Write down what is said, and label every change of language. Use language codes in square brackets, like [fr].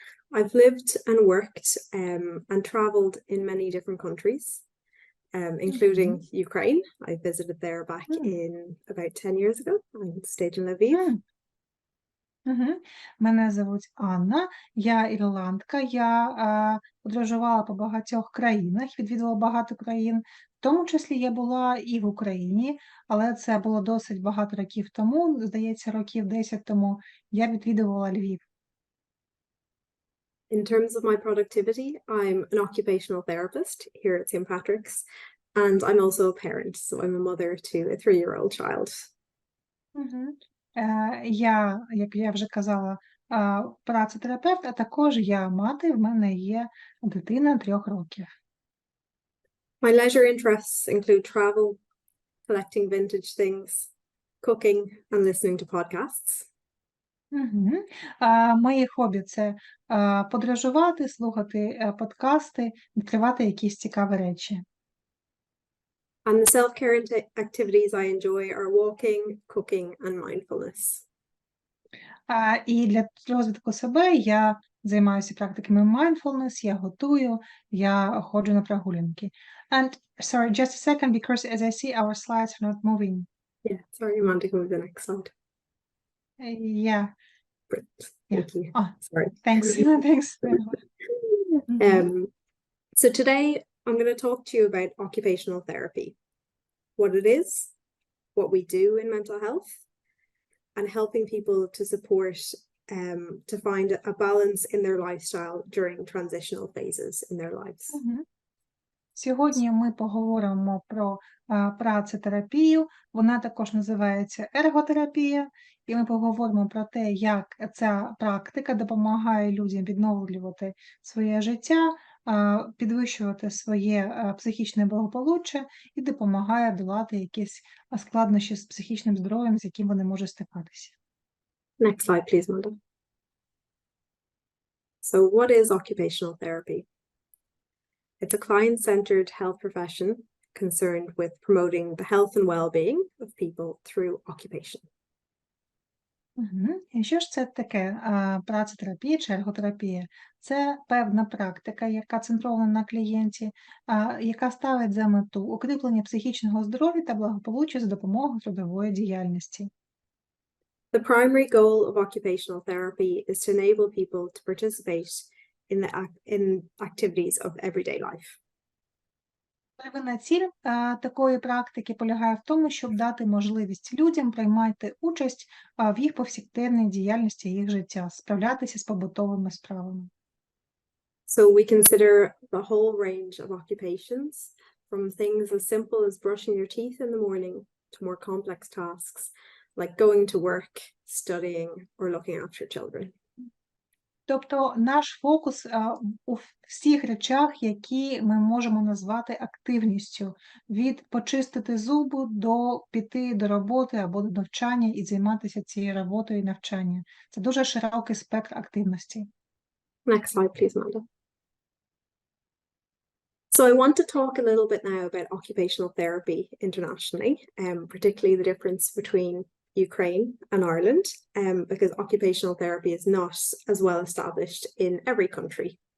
[en] I've lived and worked and travelled in many different countries, including Ukraine. I visited there back in about 10 years ago. I stayed in Lviv. [uk] Мене звуть Анна, я ірландка, я подорожувала по багатьох країнах, відвідала багато країн, в тому числі я була і в Україні, але це було досить багато років тому, здається, років 10 тому, я відвідувала Львів. [en] In terms of my productivity, I'm an occupational therapist here at St. Patrick's, and I'm also a parent, so I'm a mother to a 3-year-old child. [uk] Я, як я вже казала, працетерапевт, а також я мати, в мене є дитина 3 років. [en] My leisure interests include travel, collecting vintage things, cooking, and listening to podcasts. [uk] Мої хобі – це подорожувати, слухати подкасти, відкривати якісь цікаві речі. [en] And the self-care activities I enjoy are walking, cooking, and mindfulness. [uk] І для розвитку себе я займаюся практиками mindfulness, я готую, я ходжу на прогулянки. [en] And sorry, just a second, because as I see our slides are not moving. Yeah, sorry, Amanda, go to the next slide. Yeah. Thank you. Sorry. Thanks. Thanks. So today I'm going to talk to you about occupational therapy, what it is, what we do in mental health, and helping people to support to find a balance in their lifestyle during transitional phases in their lives. [uk] Сьогодні ми поговоримо про працетерапію, вона також називається ерготерапія, і ми поговоримо про те, як ця практика допомагає людям відновлювати своє життя, підвищувати своє психічне благополуччя і допомагає долати якісь складнощі з психічним здоров'ям, з яким вони можуть стикатися. [en] Next slide, please, Amanda. So what is occupational therapy? It's a client-centered health profession concerned with promoting the health and well-being of people through occupation. [uk] І що ж це таке працетерапія чи ерготерапія? Це певна практика, яка центрована на клієнті, яка ставить за мету укріплення психічного здоров'я та благополуччя за допомогою трудової діяльності. [en] The primary goal of occupational therapy is to enable people to participate in activities of everyday life. [uk] Первинна ціль такої практики полягає в тому, щоб дати можливість людям приймати участь в їх повсякденній діяльності їх життя, справлятися з побутовими справами. [en] So we consider the whole range of occupations, from things as simple as brushing your teeth in the morning to more complex tasks like going to work, studying, or looking after children. [uk] Тобто наш фокус у всіх речах, які ми можемо назвати активністю, від почистити зуби до піти до роботи або до навчання і займатися цією роботою і навчанням. Це дуже широкий спектр активності. [en] Next slide, please, Amanda. So I want to talk a little bit now about occupational therapy internationally, particularly the difference between Ukraine and Ireland, because occupational therapy is not as well established in every country.